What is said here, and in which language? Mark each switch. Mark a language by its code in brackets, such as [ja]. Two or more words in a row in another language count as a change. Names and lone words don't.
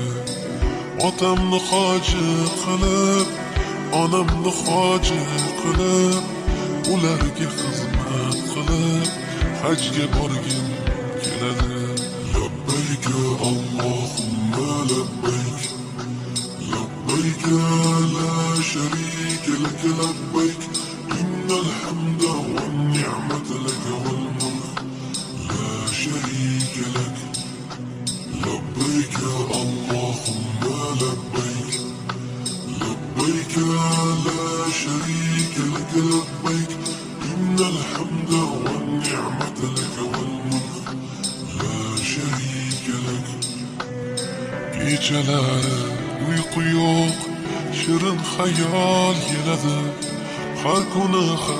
[uz] Otamni hoji qilib, onamni hoji qilib, ularga xizmat qilib hajga borgim keladi. [ar] لبيك اللهم لبيك، لبيك لا شريك لك لبيك، إن الحمد والنعمة لك والملك لا شريك لك. لبيك اللهم لبيك، لبيك لا شريك لك لبيك، إن الحمد والنعمة لك والملك لا شريك لك. [uz] Gecalari uyqu yo'q, shirin xayol keladi. Har kuni